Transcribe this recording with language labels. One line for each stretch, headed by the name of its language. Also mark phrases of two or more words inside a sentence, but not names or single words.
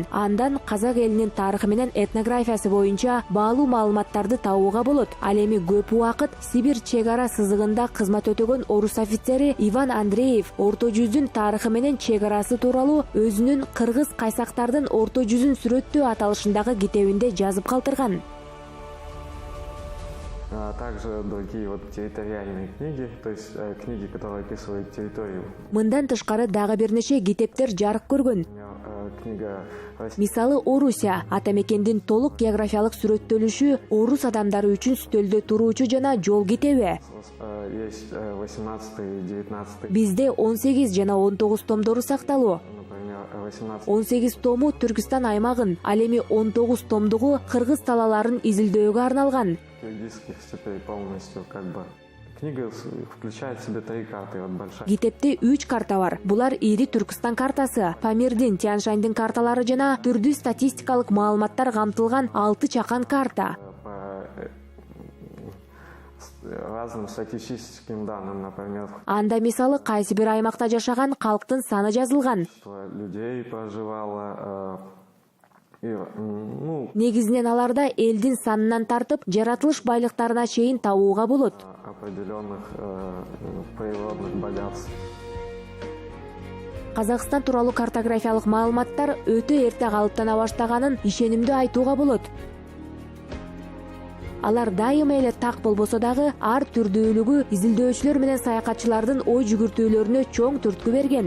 Kyrgyz: Андан казак элинин тарыхы менен этнографиясы боюнча баалуу маалыматтарды табууга болот. Ал эми көп убакыт Сибирь чек ара сызыгында кызмат өтөгөн орус офицери Иван Андреев орто жүздүн тарыхы менен чек арасы тууралуу өзүнүн кыргыз кайсактардын орто жүзүн сүрөттөө аталышындагы китебинде жазып калтырган.
Russian: А также другие вот территориальные книги, то есть книги, которые описывают территорию.
Kyrgyz: Мындан тышкары дагы бир нече китептер жарык көргөн.
Russian: Книга
Kyrgyz: Мисалы Орусия, атамекендин толук географиялык сүрөттөлүшү, орус адамдары үчүн стөлдө туруучу жана жол китеби.
Russian: есть 18 и 19.
Kyrgyz: Бизде 18 жана 19 томдору сакталуу.
Russian: Например, 18.
Kyrgyz: 18 тому Түркистан аймагын, ал эми 19 томдугу кыргыз талааларын изилдөөгө арналган.
Russian: Киргизских степей полностью как бы. Книга включает в себя 3 карты, вот большая.
Kyrgyz: Китепте 3 карта бар. Булар ири Түркистан картасы, Памирдин, Тянь-Шаньдын карталары жана түрдүү статистикалык маалыматтар камтылган 6 чакан карта.
Russian: По разным статистическим данным, например,
Kyrgyz: Анда мисалы кайсы бир аймакта жашаган калктын саны жазылган.
Russian: что людей проживало,
Kyrgyz: Негизинен аларда элдин санынан тартып, жаратылыш байлыктарына чейин табууга болот.
Russian: определенных природных богатств.
Kyrgyz: Казакстан тууралуу картографиялык маалыматтар өтө эрте калыптана баштаганын ишенимдүү айтууга болот. Алар дайыма эле так болбосо дагы ар түрдүүлүгү изилдөөчүлөр менен саякатчылардын ой жүгүртүүлөрүнө чоң түрткү берген.